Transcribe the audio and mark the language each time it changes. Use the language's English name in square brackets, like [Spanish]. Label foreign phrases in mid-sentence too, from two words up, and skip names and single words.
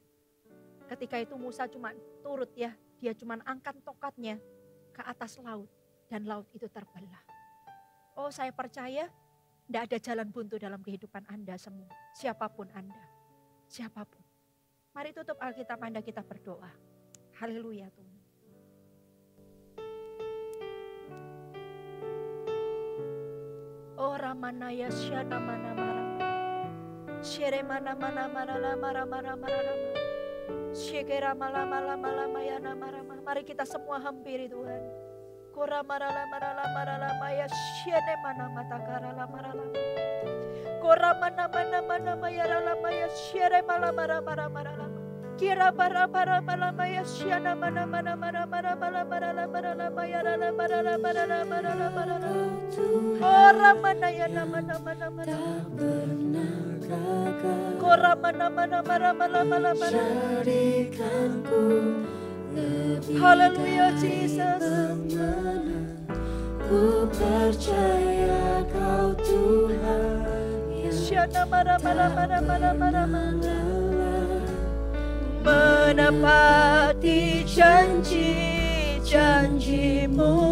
[Indonesian] Ketika itu Musa cuma turut ya. Dia cuma angkat tongkatnya ke atas laut. Dan laut itu terbelah. Oh saya percaya. Tidak ada jalan buntu dalam kehidupan Anda semua. Siapapun Anda. Siapapun. Mari tutup Alkitab Anda, kita berdoa. Haleluya Tuhan. Oh Ramanaya Syana Mana Mara. Shere Mana Mana Mara Mara Mara Mara. Shekera Mala Mala Mala Mayana Mara. Mari kita semua hampiri Tuhan. Kora marala marala marala maya shene mana mata karala marala. Kora mana mana mana maya rala maya shere mala mara mara marala. Kira bara bara mala maya shana mana mana mara mara mala marala marala maya rala marala marala marala marala. Kora mana ya nama nama nama. Kora mana mana mara mala mala mala. Haleluya Jesus. Ku percaya Kau Tuhan Syana mara mara mara mara mara mara. Menepati janji-janji-Mu.